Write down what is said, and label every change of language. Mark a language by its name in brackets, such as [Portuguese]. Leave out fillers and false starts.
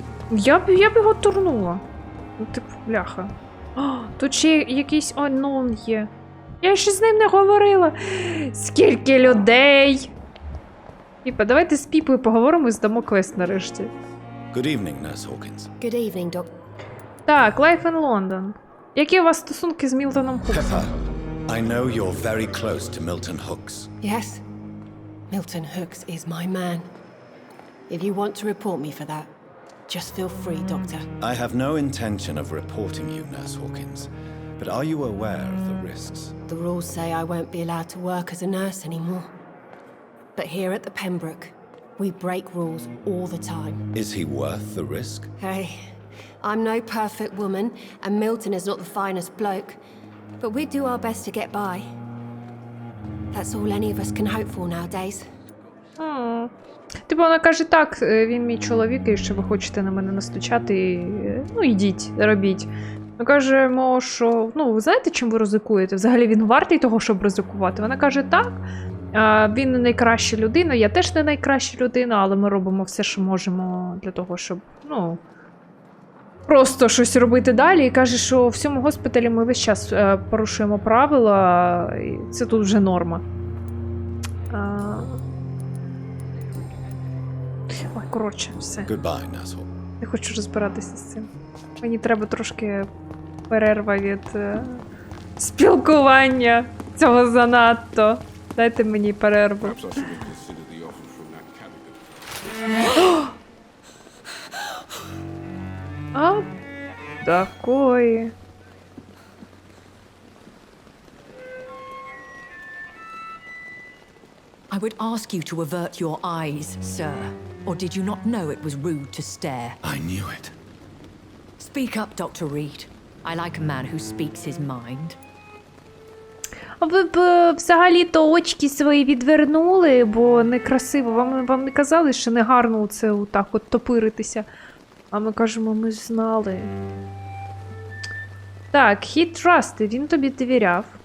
[Ukrainian] Я б його турнула. Типу, бляха. Тут ще якийсь unknown є. Я ще з ним не говорила. Скільки людей! Піпа, давайте з Піпою поговоримо і здамо квест нарешті. [English] Good evening, Nurse Hawkins. Good evening, Doc. Так, Life in London. [Ukrainian] Які у вас стосунки з Мілтоном Хуксом? [English] Pepper, I know you're very close to Milton Hooks. Yes, Milton Hooks is my man. If you want to report me for that, just feel free, Doctor. I have no intention of reporting you, Nurse Hawkins, but are you aware of the risks? The rules say I won't be allowed to work as a nurse anymore. But here at the Pembroke, we break rules all the time. Is he worth the risk? Hey, I'm no perfect woman, and Milton is not the finest bloke, but we do our best to get by. That's all any of us can hope for nowadays. [Ukrainian] Типу вона каже, так, він мій чоловік, і якщо ви хочете на мене настучати, ідіть, робіть. Ми кажемо, що, ви знаєте, чим ви ризикуєте? Взагалі він вартий того, щоб ризикувати? Вона каже, так, він не найкраща людина, я теж не найкраща людина, але ми робимо все, що можемо для того, щоб, просто щось робити далі. І каже, що в цьому госпіталі ми весь час порушуємо правила, і це тут вже норма. Ой, коротше, все. [English] Goodbye, Nurse Hawkins. [Ukrainian] Не хочу розбиратися з цим. Мені треба трошки перерва від спілкування цього занадто. Дайте мені перерву. [English] Perhaps I should have considered the offer from that candidate. [Ukrainian] А такої. [English] I would ask you to avert your eyes, sir. Or did you not know it was rude to stare? I knew it. Speak up, Dr. Reed. I like a man who speaks his mind. [Ukrainian] А ви б взагалі-то очки свої відвернули, бо некрасиво. Вам не казали, що не гарно це отак от топиритися. А ми кажемо, ми знали. Так, [English] he trusted, [Ukrainian] він тобі довіряв.